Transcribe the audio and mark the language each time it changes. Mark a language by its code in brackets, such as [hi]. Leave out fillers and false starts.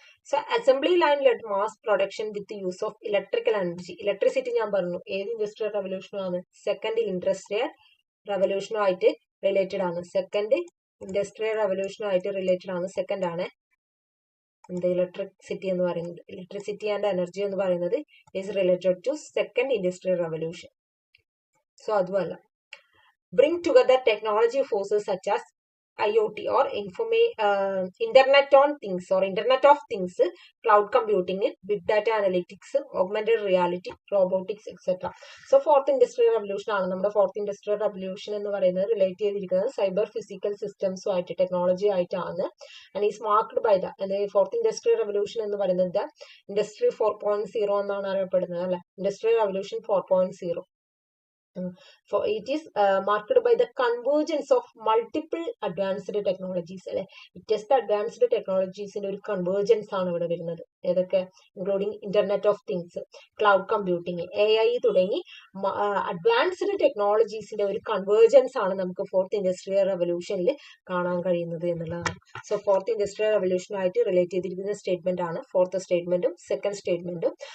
[en] So assembly line led mass production with use of electrical energy. [ml] Electricity ഞാൻ പറഞ്ഞു ഏത് industrial revolution ആണ്? Second industrial റവല്യൂഷനുമായിട്ട് related ആണ്. Second industrial റവല്യൂഷനുമായിട്ട് related ആണ്. Second ആണ് എന്ത് ഇലക്ട്രിസിറ്റി എന്ന് പറയുന്നത്. ഇലക്ട്രിസിറ്റി ആൻഡ് എനർജി എന്ന് പറയുന്നത് [en] Is related to second industrial revolution. [ml] So അതുമല്ല. [en] Bring together technology forces such as IoT or Internet on Things or Internet of Things, cloud computing, big data analytics, augmented reality, robotics, etc. [ml] So fourth industrial revolution ആണ് നമ്മുടെ fourth industrial revolution എന്ന് പറയുന്നത് relate ചെയ്തിരിക്കുന്നത് cyber physical സിസ്റ്റംസും ആയിട്ട് technology ആയിട്ടാണ്. [en] and is marked by fourth industrial revolution [ml] എന്ന് പറയുന്നത് industry 4.0 എന്നാണ് അറിയപ്പെടുന്നത് അല്ലെ. Industrial revolution 4.0. [en] It is marked by the convergence of multiple advanced technologies അല്ലെ. It is the advanced technologies [ml] ഒരു convergence ആണ് ഇവിടെ വരുന്നത്. ഏതൊക്കെ? Including internet of things, cloud computing, AI തുടങ്ങി അഡ്വാൻസ്ഡ് ടെക്നോളജീസിന്റെ ഒരു കൺവേർജൻസ് ആണ് നമുക്ക് ഫോർത്ത് ഇൻഡസ്ട്രിയൽ റെവല്യൂഷനിൽ കാണാൻ കഴിയുന്നത് എന്നുള്ളതാണ്. സോ ഫോർത്ത് ഇൻഡസ്ട്രിയൽ റെവല്യൂഷനുമായിട്ട് റിലേറ്റ് ചെയ്തിരിക്കുന്ന സ്റ്റേറ്റ്മെന്റ് ആണ് ഫോർത്ത് സ്റ്റേറ്റ്മെന്റും സെക്കൻഡ് സ്റ്റേറ്റ്മെന്റും.